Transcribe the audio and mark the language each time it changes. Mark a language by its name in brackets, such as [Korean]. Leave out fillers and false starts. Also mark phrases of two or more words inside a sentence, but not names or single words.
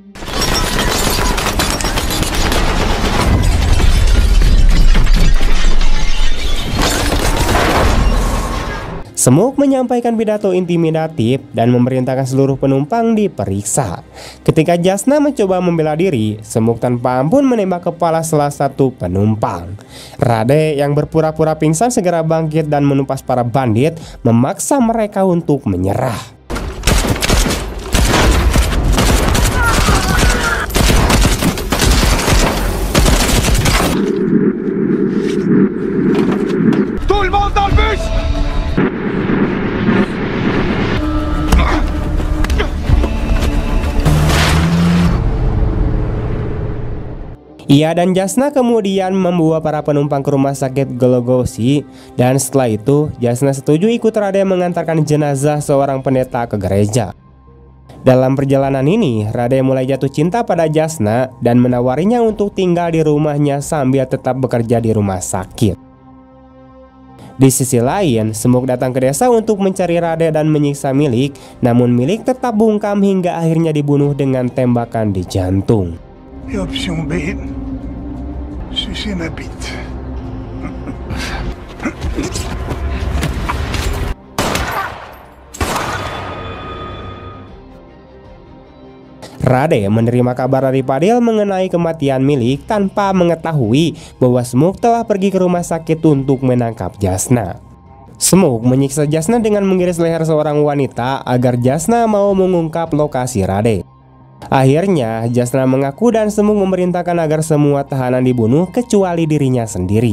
[Indonesian] Smoke menyampaikan pidato intimidatif dan memerintahkan seluruh penumpang diperiksa. Ketika Jasna mencoba membela diri, Smoke tanpa ampun menembak kepala salah satu penumpang. Rade yang berpura-pura pingsan segera bangkit dan menumpas para bandit, memaksa mereka untuk menyerah. [French] Tout le monde dans le bus! [Indonesian] Ia dan Jasna kemudian membawa para penumpang ke rumah sakit Gologosi, dan setelah itu Jasna setuju ikut Rade mengantarkan jenazah seorang pendeta ke gereja. Dalam perjalanan ini, Rade mulai jatuh cinta pada Jasna dan menawarinya untuk tinggal di rumahnya sambil tetap bekerja di rumah sakit. Di sisi lain, Smoke datang ke desa untuk mencari Rade dan menyiksa Milik, namun Milik tetap bungkam hingga akhirnya dibunuh dengan tembakan di jantung. [French] Et option B, sucer ma bite. [Indonesian] Rade menerima kabar dari Padil mengenai kematian Milik tanpa mengetahui bahwa Smoke telah pergi ke rumah sakit untuk menangkap Jasna. Smoke menyiksa Jasna dengan mengiris leher seorang wanita agar Jasna mau mengungkap lokasi Rade. Akhirnya Jasna mengaku dan Smoke memerintahkan agar semua tahanan dibunuh kecuali dirinya sendiri.